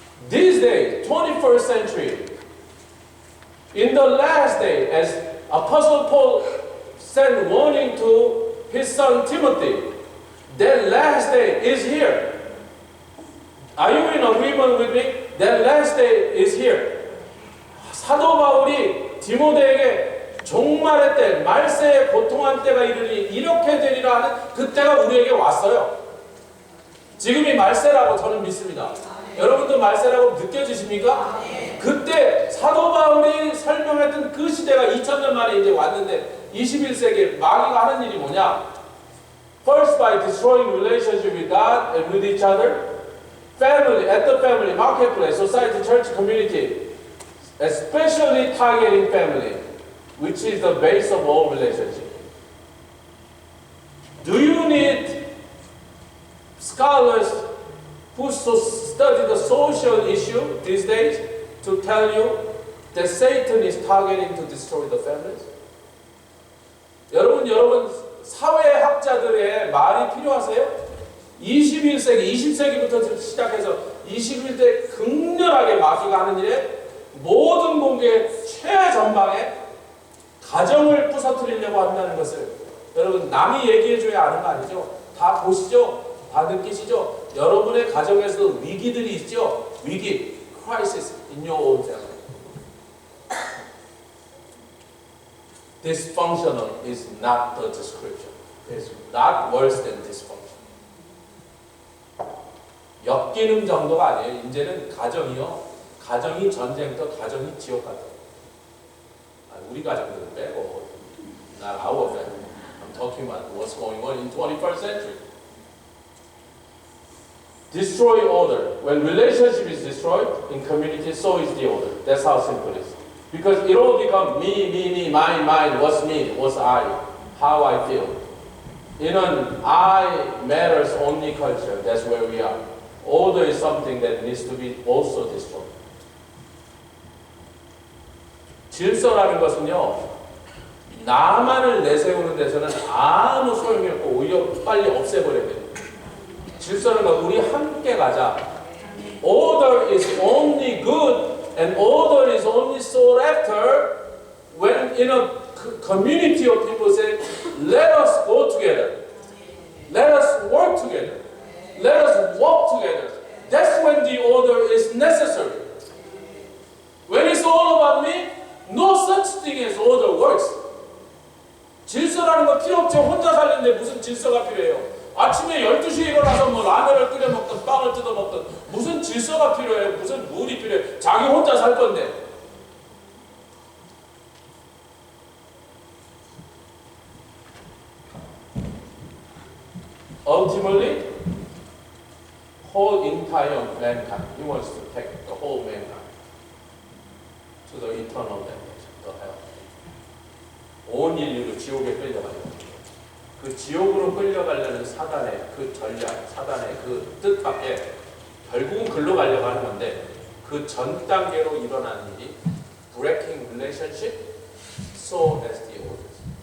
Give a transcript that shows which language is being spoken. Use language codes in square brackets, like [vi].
[en] These days, 21st century, in the last day, as Apostle Paul sent warning to his son Timothy, that last day is here. Are you in agreement with me? That last day is here. [ko] 사도 바울이 디모데에게 종말의 때, 말세에 고통한 때가 이르니 이렇게 되리라 하는 그때가 우리에게 왔어요. 지금이 말세라고 저는 믿습니다. 여러분도 말세라고 느껴지십니까? 그때 사도 바울이 설명했던 그 시대가 2000년 만에 이제 왔는데, 21세기 마귀가 하는 일이 뭐냐? [en] First, by destroying relationship with God and with each other, family, at the family, marketplace, society, church, community, especially targeting family, which is the base of all relationships. Do you need scholars who study the social issue these days to tell you that Satan is targeting to destroy the families? [ko] 여러분 사회학자들의 말이 필요하세요? 21세기, 20세기부터 시작해서 21대 극렬하게 마귀가 하는 일에 모든 공격의 최전방에 가정을 부서뜨리려고 한다는 것을 여러분 남이 얘기해줘야 아는 거 아니죠? 다 보시죠? 다 느끼시죠? 여러분의 가정에서 위기들이 있죠? 위기, [en] crisis in your own family. Dysfunctional is not the description. It's not worse than dysfunction. [ko] 역기능 정도가 아니에요. 이제는 가정이 전쟁터, 가정이 지옥 같아요. 우리 가정들은 빼고, [en] not our family. I'm talking about what's going on in 21st century. Destroy order. When relationship is destroyed in community, so is the order. That's how simple it is. Because it all becomes me, mine, what's me, what's I, how I feel. In an I matters only culture, that's where we are. Order is something that needs to be also destroyed. [ko] 질서라는 것은요, 나만을 내세우는 데서는 아무 소용이 없고 오히려 빨리 없애버려야 돼요. 질서는 건 우리 함께 가자. [en] order is only good and order is only sought after when in a community of people say, let us go together. Let us work together. Let us walk together. That's when the order is necessary. When it's all about me, no such thing as order works. [ko] 질서라는 거 필요 없죠. 혼자 살는데 무슨 질서가 필요해요. 아침에 12시에 일어나서 뭐 라면을 끓여 먹든 빵을 뜯어 먹든 무슨 질서가 필요해요. 무슨 룰이 필요해요. 자기 혼자 살 건데. [en] Ultimately, whole entire mankind, he wants to take the whole mankind to the eternal damnation, the hell. [ko] 온 인류를 지옥에 끌려가려고. 그 지옥으로 끌려가려는 사단의 그 전략, 사단의 그 뜻밖에 결국은 글로 가려고 하는 건데 그 전 단계로 일어나는 일이 [en] breaking relationship, so as the orders.